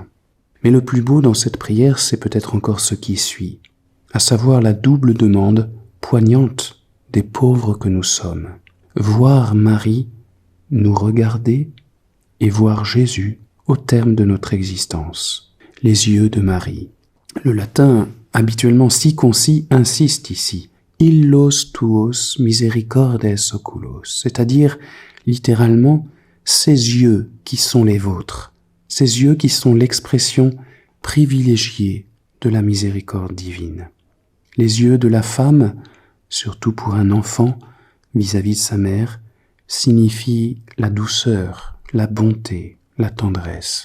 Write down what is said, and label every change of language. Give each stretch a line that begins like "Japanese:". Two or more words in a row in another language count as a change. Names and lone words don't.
French: Mais le plus beau dans cette prière, c'est peut-être encore ce qui suit, à savoir la double demande poignante des pauvres que nous sommes. Voir Marie nous regarder et voir Jésus au terme de notre existence. Les yeux de Marie. Le latin, habituellement si concis, insiste ici.
Latin: Illos tuos misericordes oculos,
French: c'est-à-dire littéralement ces yeux qui sont les vôtres, ces yeux qui sont l'expression privilégiée de la miséricorde divine. Les yeux de la femme, surtout pour un enfant, vis-à-vis de sa mère, signifie la douceur, la bonté, la tendresse.